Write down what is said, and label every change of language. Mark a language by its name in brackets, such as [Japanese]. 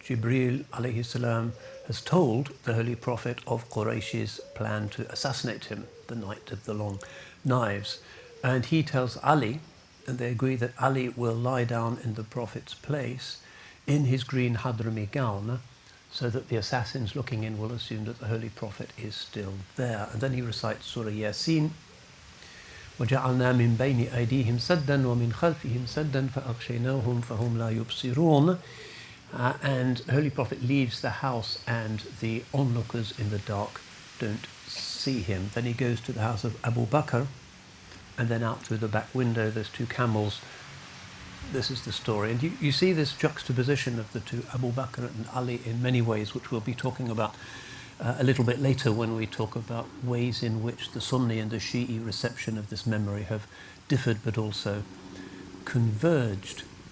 [English] Jibreel alayhi salam has told the Holy Prophet of Quraysh's plan to assassinate him the night of the long knives. And he tells Ali, and they agree that Ali will lie down in the Prophet's place in his green Hadrami gown, so that the assassins looking in will assume that the Holy Prophet is still there. And then he recites Surah Yasin, [Arabic] وَجَعَلْنَا مِنْ بَيْنِ أَيْدِيهِمْ سَدًّا وَمِنْ خَلْفِهِمْ سَدًّا فَأَغْشَيْنَاهُمْ فَهُمْ لَا يُبْصِرُونَ. [English] And Holy Prophet leaves the house and the onlookers in the dark don't see him. Then he goes to the house of Abu Bakr, and then out through the back window there's 2 camels. This is the story. And you see this juxtaposition of the 2, Abu Bakr and Ali, in many ways, which we'll be talking about a little bit later when we talk about ways in which the Sunni and the Shi'i reception of this memory have differed but also converged.